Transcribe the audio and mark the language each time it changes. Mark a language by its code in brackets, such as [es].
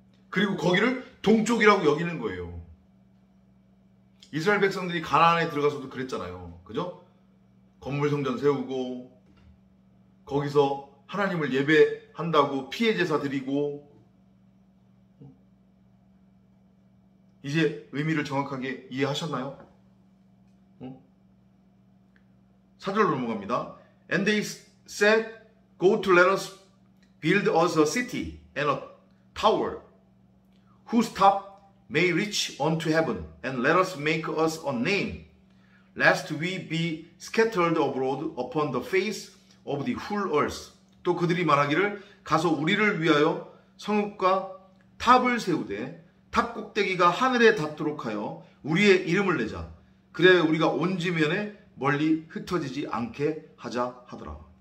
[ko] 그리고 거기를 동쪽이라고 여기는 거예요. 이스라엘 백성들이 가나안에 들어가서도 그랬잖아요. 그죠? 건물 성전 세우고 거기서 하나님을 예배한다고 피해 제사 드리고. 이제 의미를 정확하게 이해하셨나요? 사절로 넘어갑니다. [en] And they said, Go to let us build us a city and a tower whose top may reach unto heaven, and let us make us a name, lest we be scattered abroad upon the face of the whole earth. [ko] 또 그들이 말하기를 가서 우리를 위하여 성읍과 탑을 세우되 탑 꼭대기가 하늘에 닿도록 하여 우리의 이름을 내자. 그래야 우리가 온 지면에 멀리 흩어지지 않게 하자 하더라.